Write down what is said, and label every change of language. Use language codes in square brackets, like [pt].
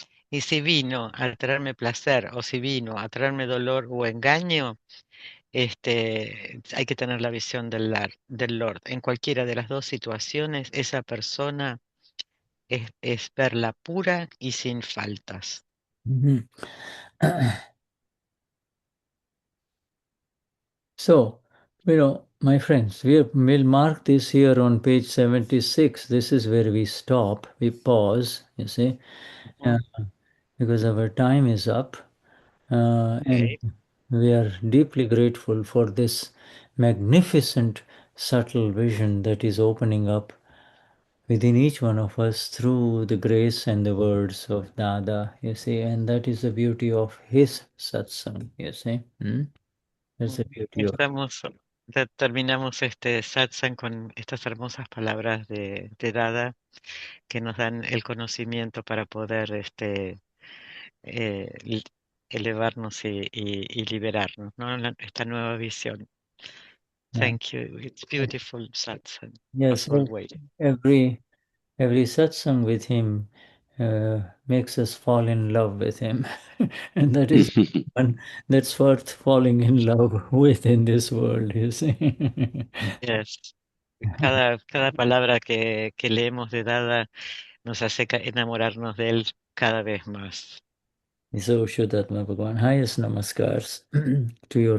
[es] Y si vino a traerme placer o si vino a traerme dolor o engaño, hay que tener la visión del Lord. En cualquiera de las dos situaciones, esa persona es verla pura y sin faltas. Mhm. [en] So, my friends, we'll mark this here on page 76. This is where we stop, we pause, you see, uh, because our time is up. And Ok. we are deeply grateful for this magnificent, subtle vision that is opening up within each one of us through the grace and the words of Dada, you see, and that is the beauty of his satsang, you see. Hmm? That's the beauty of [es] Terminamos este satsang con estas hermosas palabras de Dada que nos dan el conocimiento para poder eh, li- elevarnos y liberarnos, ¿no? Esta nueva visión. [en] yeah. Thank you. It's beautiful satsang, Yes, as always. every satsang with him makes us fall in love with him, and that is one that's worth falling in love with in this world. You see. Yes. [es] Cada palabra que leemos de Dada nos hace enamorarnos de él cada vez más. [en] So Shuddhatma Bhagavan, highest namaskars to your